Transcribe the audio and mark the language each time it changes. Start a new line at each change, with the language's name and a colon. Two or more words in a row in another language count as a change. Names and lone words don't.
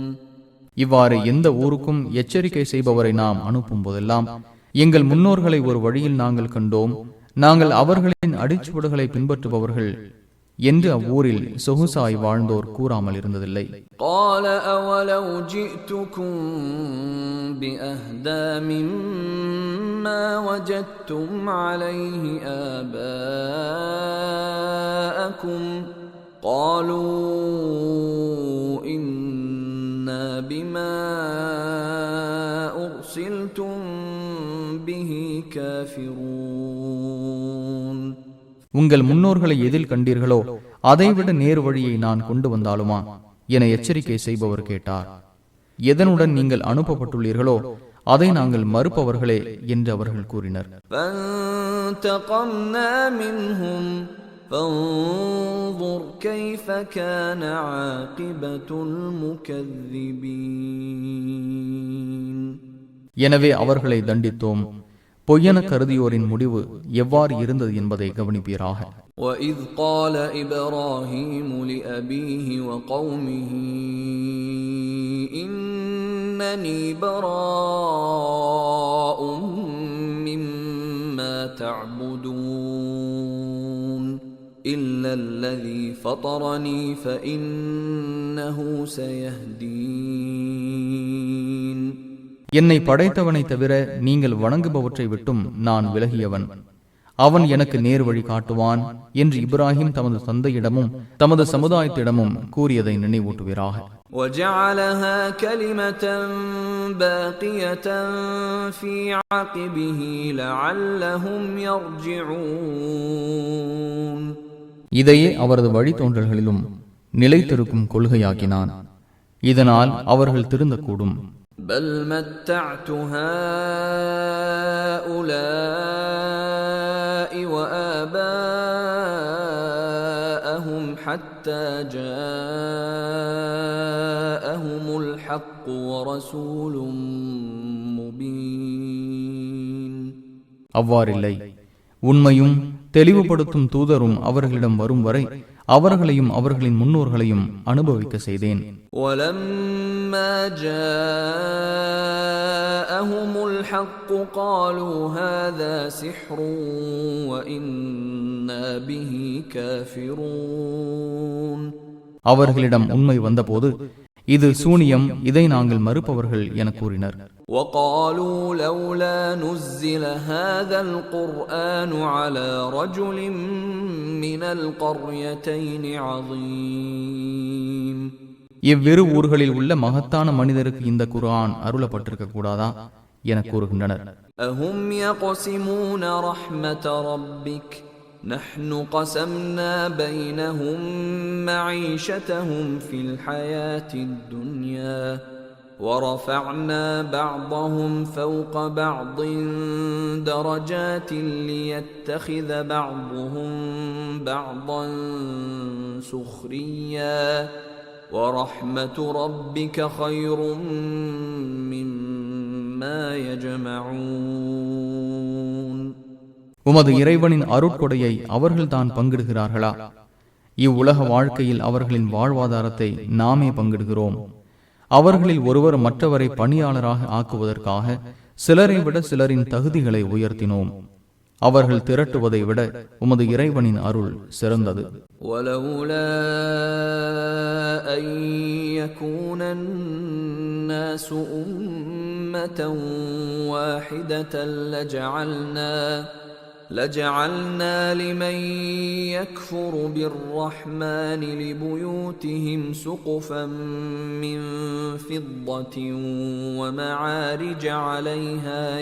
Tamil: இவ்வாறு எந்த ஊருக்கும் எச்சரிக்கை செய்பவரை நாம் அனுப்பும் போதெல்லாம், எங்கள் முன்னோர்களை ஒரு வழியில் நாங்கள் கண்டோம், நாங்கள் அவர்களின் அடிச்சுவடுகளை பின்பற்றுபவர்கள் என்று அவ்வூரில் சொகுசாய் வாழ்ந்தோர் கூறாமல் இருந்ததில்லை.
Arabic: قَالَ أَوَلَوْ جِئْتُكُمْ بِأَهْدَى مِمَّا وَجَدتُّمْ عَلَيْهِ آبَاءَكُمْ قَالُوا إِنَّا بِمَا أُرْسِلْتُمْ بِهِ كَافِرُونَ.
Tamil: உங்கள் முன்னோர்களை எதில் கண்டீர்களோ அதைவிட நேர் வழியை நான் கொண்டு வந்தாலுமா என எச்சரிக்கை செய்பவர் கேட்டார். எதனுடன் நீங்கள் அனுப்பப்பட்டுள்ளீர்களோ அதை நாங்கள் மறுப்பவர்களே என்று அவர்கள் கூறினர்.
Arabic: فَانْتَقَمْنَا مِنْهُمْ فَانْظُرْ كَيْفَ كَانَ عَاقِبَةُ الْمُكَذِّبِينَ.
Tamil: எனவே அவர்களை தண்டித்தோம். பொய்யென கருதியோரின் முடிவு எவ்வாறு இருந்தது என்பதை கவனிப்பீராக.
Arabic: وَإِذْ قَالَ إِبْرَاهِيمُ لِأَبِيهِ وَقَوْمِهِ إِنَّنِي بَرَاءٌ مِّمَّا تَعْبُدُونَ إِلَّا الَّذِي فَطَرَنِي فَإِنَّهُ سَيَهْدِينِ.
Tamil: என்னை படைத்தவனை தவிர நீங்கள் வணங்குபவற்றை விட்டும் நான் விலகியவன். அவன் எனக்கு நேர் வழி காட்டுவான் என்று இப்ராஹிம் தமது தந்தையிடமும் தமது சமுதாயத்திடமும் கூறியதை நினைவூட்டுவீராக.
Arabic: وَجَعَلَهَا كَلِمَةً بَاقِيَةً فِي عَقِبِهِ لَعَلَّهُمْ يَرْجِعُونَ
Tamil: இதையே அவரது வழித்தோன்றல்களிலும் நிலைத்திருக்கும் கொள்கையாக்கினான். இதனால் அவர்கள் திருந்தக்கூடும்.
Arabic: بَلْ مَتَّعْتُ هَؤُلَاءِ وَآبَاءَهُمْ حَتَّى جَاءَهُمُ الْحَقُّ وَرَسُولٌ مُبِينٌ
Tamil: அவ்வாறில்லை, உண்மையும் தெளிவுபடுத்தும் தூதரும் அவர்களிடம் வரும் வரை அவர்களையும் அவர்களின் முன்னோர்களையும் அனுபவிக்க செய்தேன்.
Arabic: وَلَمَّا جَاءَهُمُ الْحَقُّ قَالُوا هَذَا سِحْرٌ وَإِنَّا بِهِ كَافِرُونَ
Tamil: அவர்களிடம் உண்மை வந்தபோது இது சூனியம், இதை நாங்கள் மறுப்பவர்கள் என கூறினர்.
Arabic: وَقَالُوا لَوْلَا نُزِّلَ هَذَا الْقُرْآنُ عَلَى رَجُلٍ مِّنَ الْقَرْيَتَيْنِ عَظِيمٍ
Tamil: இவ்விரு ஊர்களில் உள்ள மகத்தான மனிதருக்கு இந்த குர்ஆன் அருளப்பட்டிருக்க கூடாதா என கூறுகின்றனர்.
Arabic: أَهُمْ يَقْسِمُونَ رَحْمَةَ رَبِّكَ نَحْنُ قَسَمْنَا بَيْنَهُمْ مَعِيشَتَهُمْ فِي الْحَيَاةِ الدُّنْيَا وَرَفَعْنَا بَعْضَهُمْ فَوْقَ بَعْضٍ دَرَجَاتٍ لِيَتَّخِذَ بَعْضُهُمْ بَعْضًا سُخْرِيًّا وَرَحْمَةُ رَبِّكَ خَيْرٌ مِّمَّا يَجْمَعُونَ
Tamil: உமது இறைவனின் அருட்கொடையை அவர்கள்தான் பங்கிடுகிறார்களா? இவ்வுலக வாழ்க்கையில் அவர்களின் வாழ்வாதாரத்தை நாமே பங்கிடுகிறோம். அவர்களில் ஒருவர் மற்றவரை பணியாளராக ஆக்குவதற்காக சிலரை விட சிலரின் தகுதிகளை உயர்த்தினோம். அவர்கள் திரட்டுவதை விட உமது இறைவனின் அருள் சிறந்தது.
Arabic: وَلَوْلَا أَن يَكُونَ النَّاسُ أُمَّةً وَاحِدَةً لَجَعَلْنَا لِمَن يَكْفُرُ بِالرَّحْمَنِ لِبُيُوتِهِمْ سُقُفًا مِّن فِضَّةٍ وَمَعَارِجَ عَلَيْهَا